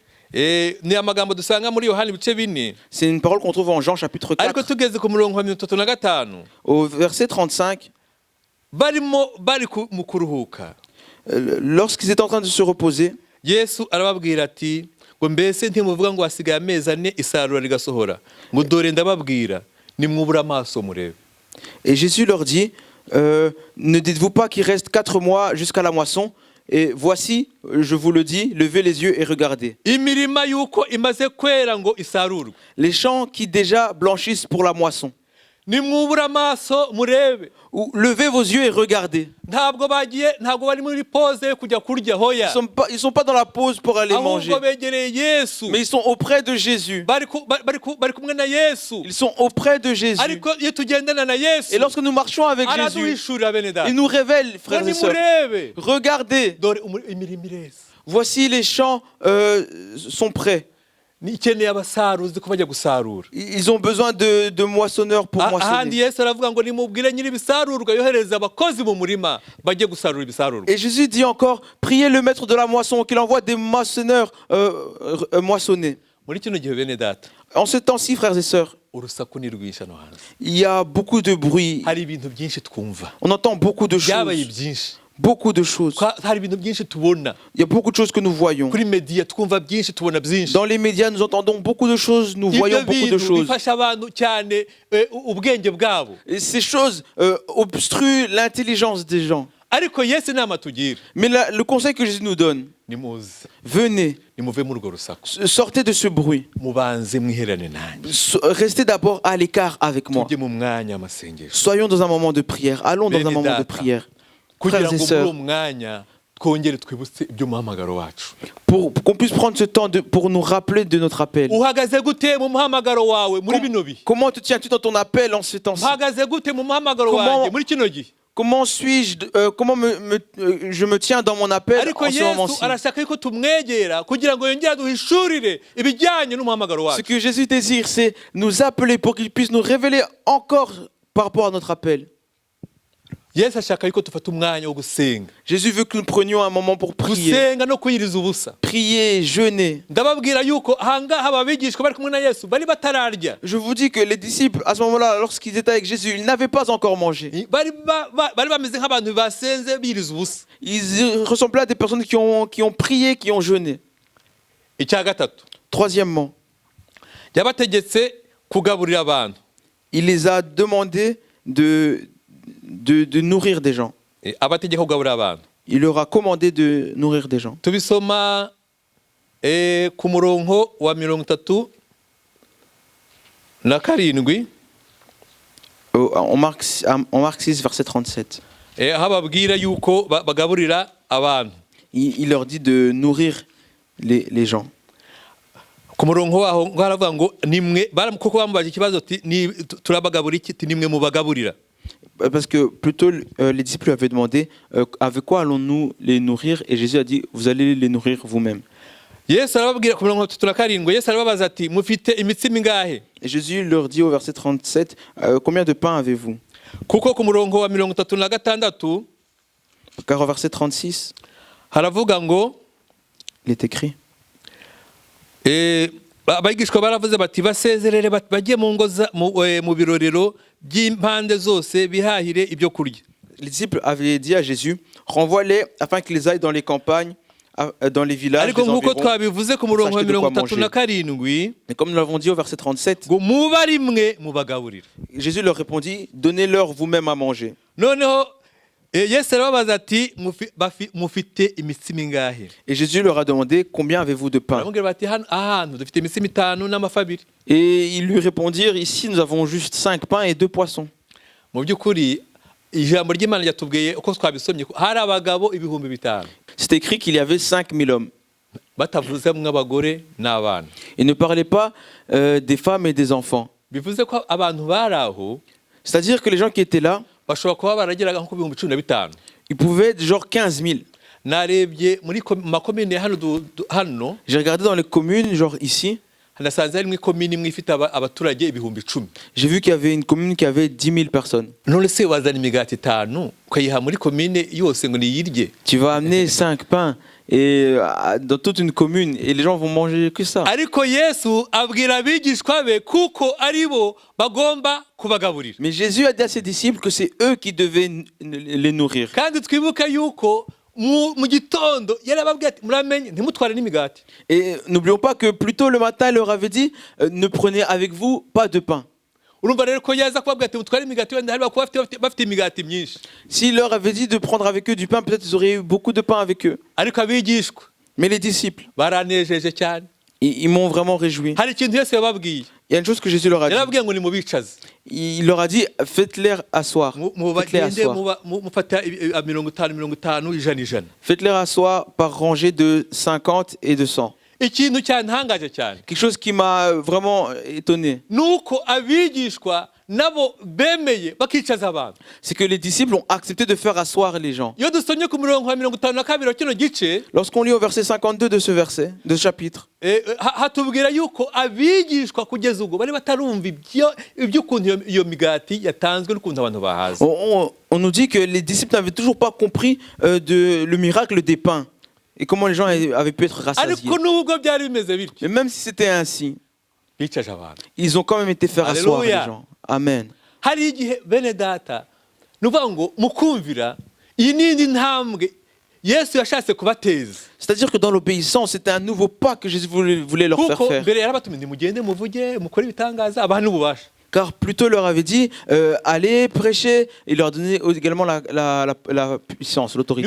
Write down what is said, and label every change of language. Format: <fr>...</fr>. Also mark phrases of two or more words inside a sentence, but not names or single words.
<rw>Ni amagambo dusanga muri Yohana ibice 4.</rw> <fr>c'est une parole qu'on trouve en Jean chapitre</fr> <rw>Ariko</rw> <fr>4.</fr> <rw>tugeze ku murongo wa 35,</rw> <fr>Au verset 35,</fr> <rw>bari mu kuruhuka,</rw> <fr>lorsqu'ils étaient en train de se reposer,</fr> <rw>Yesu arababwira ati ngo mbese ntimuvuga ngo hasigaye amezi 4 isarura rigasohora, ngo dore ndababwira nimwubura amaso murebe.</rw> <fr>Et Jésus leur dit, ne dites-vous pas qu'il reste 4 mois jusqu'à la moisson. Et voici, je vous le dis, levez les yeux et regardez.</fr> <rw>imirima yuko imaze kwera ngo isarurwe.</rw> <fr>Les champs qui déjà blanchissent pour la moisson.</fr> <rw>Nimwubura amaso murebe.</rw> <fr>Ou levez vos yeux et regardez.</fr> <rw>Ntabwo bari muri pause yo kujya kurya hoya.</rw> <fr>Ils sont pas dans la pause pour aller manger.</fr> <rw>Ahubwo begereye Yesu.</rw> <fr>Mais ils sont auprès de Jésus.</fr> <rw>Bari kumwe na Yesu.</rw> <fr>Ils sont auprès de Jésus.</fr> <rw>Ariko iyo tugendana na Yesu.</rw> <fr>Et lorsque nous marchons avec Jésus,</fr> <rw>Araduhishurira bene data.</rw> <fr>il nous révèle, frères et sœurs.</fr> <rw>Nimurebe.</rw> <fr>Regardez,</fr> <rw>Dore imirimo ireze.</rw> <fr>voici les champs sont prêts.</fr> <rw>Nikeneye abasaruzi ko bajya gusarura.</rw> <fr>Ils ont besoin de moissonneurs pour</fr> <rw>Ahandi</rw> <fr>moissonner.</fr> <rw>Yesu aravuga ngo nimubwire nyiri ibisarurwa yohereza abakozi mu murima bajye gusarura ibisarurwa.</rw> <fr>Et Jésus dit encore, priez le maître de la moisson qu'il envoie des moissonneurs moissonner.</fr> <rw>Muri kino gihe bene data,</rw> <fr>En ce temps-ci, frères et sœurs,</fr> <rw>urusaku ni rwinshi hano hanze.</rw> <fr>il y a beaucoup de bruit.</fr> <rw>Hari ibintu byinshi twumva.</rw> <fr>On entend beaucoup de</fr> <rw>Byabaye</rw> <fr>choses.</fr> <rw>byinshi.</rw> <fr>Beaucoup de choses.</fr> <rw>Hari ibintu byinshi tubona.</rw> <fr>Il y a beaucoup de choses que nous voyons.</fr> <rw>Kuri media twumva byinshi tubona byinshi.</rw> <fr>Dans les médias, nous entendons beaucoup de choses, nous voyons beaucoup de</fr> <rw>Ibyo</rw> <fr>choses.</fr> <rw>bifasha abantu cyane ubwenge bwabo.</rw> <fr>Et ces choses obstruent l'intelligence des gens.</fr> <rw>Ariko Yesu inama tugira.</rw> <fr>Mais le conseil que Jésus nous donne,</fr> <rw>Nimuze.</rw> <fr>venez,</fr> <rw>Nimuve muri urwo rusaku.</rw> <fr>sortez de ce bruit.</fr> <rw>Mubanze mwiherane nanjye.</rw> <fr>Restez d'abord à l'écart avec moi.</fr> <rw>Tujye mu mwanya w'amasengesho.</rw> <fr>Soyons dans un moment de prière. Allons dans un</fr> <rw>Bene</rw> <fr>moment de</fr> <rw>data.</rw> <fr>prière.</fr> <rw>Kugira</rw> <fr>Frères et</fr> <rw>ngo muri</rw> <fr>sœurs,</fr> <rw>uwo mwanya twongere twibutse iby'umuhamagaro wacu.</rw> <fr>pour qu'on puisse prendre ce temps pour nous rappeler de notre appel.</fr> <rw>Uhagaze gute mu muhamagaro wawe muri bino bihe?</rw> <fr>Comment te tiens-tu dans ton appel en ce temps-ci?</fr> <rw>Uhagaze gute mu muhamagaro</rw> <fr>Comment-</fr> <rw>wanjye muri kino gihe?</rw> <fr>Comment suis-je, comment je me tiens dans mon appel</fr> <rw>Ariko</rw> <fr>en ce</fr> <rw>Yesu</rw> <fr>moment-ci?</fr> <rw>arashaka yuko tumwegera kugira ngo yongere aduhishurire ibijyanye n'umuhamagaro</rw> <fr>Ce</fr> <rw>wacu.</rw> <fr>que Jésus désire, c'est nous appeler pour qu'il puisse nous révéler encore par rapport à notre appel.</fr> <rw>Yesu ashaka yuko dufata umwanya wo gusenga.</rw> <fr>Jésus veut que nous prenions un moment pour prier,</fr> <rw>Gusenga no kwiyiriza ubusa.</rw> <fr>prier, jeûner.</fr> <rw>Ndababwira yuko ahangaha ababigishwa bari kumwe na Yesu bari batararya.</rw> <fr>Je vous dis que les disciples, à ce moment-là, lorsqu'ils étaient avec Jésus, ils n'avaient pas encore mangé.</fr> <rw>Bari bameze nk'abantu basenze biyiriza ubusa.</rw> <fr>Ils ressemblaient à des personnes qui ont prié, qui ont jeûné.</fr> <rw>Icya gatatu,</rw> <fr>Troisièmement,</fr> <rw>yabategetse kugaburira abantu.</rw> <fr>il les a demandé de nourrir des gens.</fr> <rw>Abategeka kugaburira abantu.</rw> <fr>Il leur a commandé de nourrir des gens.</fr> <rw>Tubisoma ku murongo wa 37.</rw> <fr>En Marc 6, verset 37.</fr> <rw>Hababwira yuko bagaburira abantu.</rw> <fr>Il leur dit de nourrir les gens.</fr> <rw>Ku murongo waho ngo haravuga ngo nimwe kuko bamubaje ikibazo turabagaburira iki nimwe mubagaburira.</rw> <fr>Parce que plutôt les disciples lui avaient demandé avec quoi allons-nous les nourrir, et Jésus a dit vous allez les nourrir vous-même.</fr> <rw>Yesu arababwira ku murongo wa 37 Yesu arababaza ati mufite imitsima ingahe?</rw> <fr>Et Jésus leur dit au verset 37 combien de pain avez-vous?</fr> <rw>Kuko ku murongo wa 36</rw> <fr>Car au verset 36</fr> <rw>haravuga ngo</rw> <fr>il est écrit</fr> <rw>abigishwa baravuze bati basezerere bajye mu ngo mu birorero by'impande zose bihahire ibyo kurya.</rw> <fr>Les disciples avaient dit à Jésus renvoie-les afin qu'ils aillent dans les campagnes, dans les villages,</fr> <rw>ariko</rw> <fr>les</fr> <rw>nkuko</rw> <fr>environs.</fr> <rw>twabivuze ku murongo wa 37</rw> <fr>Et comme nous l'avons dit au verset 37,</fr> <rw>ngo muba rimwe mubagaburira.</rw> <fr>Jésus leur répondit donnez-leur vous-même à manger.</fr> <rw>Noneho Yesu arababaza ati mufite imitsima ingahe?</rw> <fr>Et Jésus leur a demandé combien avez-vous de pain?</fr> <rw>Baramubwira bati ahantu dufite imitsima 5 n'amafi 2.</rw> <fr>Et ils lui répondirent ici nous avons juste 5 pains et 2 poissons.</fr> <rw>Mu by'ukuri ijambo ry'Imana ryatubwiye uko twabisomye hari abagabo 5,000.</rw> <fr>C'est écrit qu'il y avait 5000 hommes.</fr> <rw>Batavuzemo abagore n'abana.</rw> <fr>Il ne parlait pas des femmes et des enfants.</fr> <rw>Bivuze ko abantu baraho</rw> <fr>C'est-à-dire que les gens qui étaient là,</fr> <rw>bashobora kuba barageraga nko 15,000.</rw> <fr>ils pouvaient être genre 15 000.</fr> <rw>Narebye muri makomine hano</rw> <fr>J'ai regardé dans les communes, genre ici,</fr> <rw>nasanze harimo ikomine imwe ifite abaturage 10,000.</rw> <fr>j'ai vu qu'il y avait une commune qui avait 10 000 personnes.</fr> <rw>None se wazana imigati 5 ukayiha muri komine yose ngo niyirye?</rw> <fr>Tu vas amener 5 pains et, dans toute une commune et les gens vont manger que ça.</fr> <rw>Ariko Yesu abwira abigishwa be kuko aribo bagomba kubagaburira.</rw> <fr>Mais Jésus a dit à ses disciples que c'est eux qui devaient les nourrir.</fr> <rw>Kandi twibuka yuko mu gitondo yarababwiye ati muramenye ntimutware n'imigati.</rw> <fr>Et n'oublions pas que plus tôt le matin, il leur avait dit ne prenez avec vous pas de pain.</fr> <rw>urumva rero ko yaza kubabwira ati mutware imigati wenda hari bakuba bafite imigati myinshi</rw> <fr>S'il leur avait dit de prendre avec eux du pain, peut-être ils auraient eu beaucoup de pain avec eux.</fr> <rw>ariko abigishwa</rw> <fr>Mais les disciples,</fr> <rw>baranejeje cyane.</rw> <fr>ils m'ont vraiment réjoui.</fr> <rw>Hari ikintu Yesu yababwiye,</rw> <fr>Il y a une chose que Jésus leur a dit.</fr> <rw>yarababwiye ngo nimubicaze</rw> <fr>Il leur a dit, faites-les asseoir. Faites-les</fr> <rw>mubagende</rw> <fr>asseoir.</fr> <rw>mufata 50 ijana.</rw> <fr>Faites-les asseoir par rangée de 50 et de 100.</fr> <rw>Ikintu cyantangaje cyane</rw> <fr>Quelque chose qui m'a vraiment étonné,</fr> <rw>nuko abigishwa nabo bemeye bakicaza abantu.</rw> <fr>c'est que les disciples ont accepté de faire asseoir les gens.</fr> <rw>Iyo dusomye ku murongo wa 52 wa kino gice</rw> <fr>Lorsqu'on lit au verset 52 de ce verset, de ce chapitre,</fr> <rw>hatubwira yuko abigishwa kugeza ubwo bari batarumva iby'ukuntu iyo migati yatanzwe n'ukuntu abantu bahaza.</rw> <fr>on nous dit que les disciples n'avaient toujours pas compris le miracle des pains et comment les gens avaient pu être rassasiés.</fr> <rw>Ariko nubwo byari bimeze bityo</rw> <fr>Mais même si c'était ainsi,</fr> <rw>bicaje abantu.</rw> <fr>ils ont quand même été faire asseoir les Alléluia. gens. Amen.</fr> <rw>Hari igihe bene data nuvuga ngo mukumvira iyi n'indi ntambwe Yesu yashatse kubateza.</rw> <fr>C'est-à-dire que dans l'obéissance, c'était un nouveau pas que Jésus voulait leur faire</fr> <rw>Kuko</rw> <fr>faire.</fr> <rw>mbere yarabatumye mugende muvuge mukore ibitangaza abantu n'ububasha.</rw> <fr>Car plutôt leur avait dit, allez prêcher, et leur donnait également la puissance, l'autorité.</fr>